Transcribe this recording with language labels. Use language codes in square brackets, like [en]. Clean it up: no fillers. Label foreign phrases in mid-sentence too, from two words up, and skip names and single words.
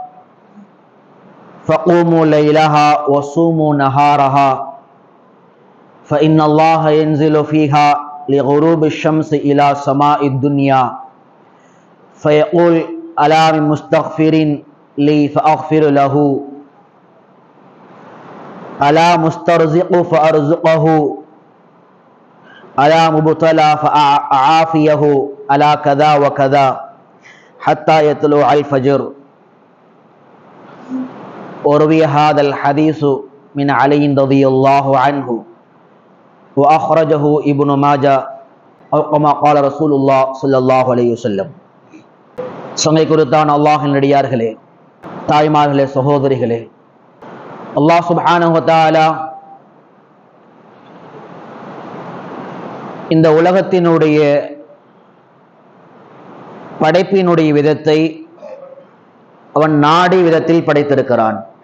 [ar] فقوموا ليلها وصوموا نهارها فإن الله ينزل فيها لغروب الشمس إلى سماء الدنيا فيقول ألا من مستغفر لي فأغفر له ألا مسترزق فأرزقه ألا مبتلى فأعافيه ألا كذا وكذا حتى يطلع الفجر. وروي هذا الحديث من علي رضي الله عنه وأخرجه ابن ماجه أو كما قال رسول الله صلى الله عليه وسلم. [ta] சங்கை குறித்தான அல்லாஹ்வின் அடியார்களே, தாய்மார்களே, சகோதரிகளே, அல்லாஹ் [ar] سبحانه وتعالى [ta] இந்த உலகத்தினுடைய படைப்பினுடைய விதத்தை அவன் நாடி விதத்தில் படைத்திருக்கிறான்.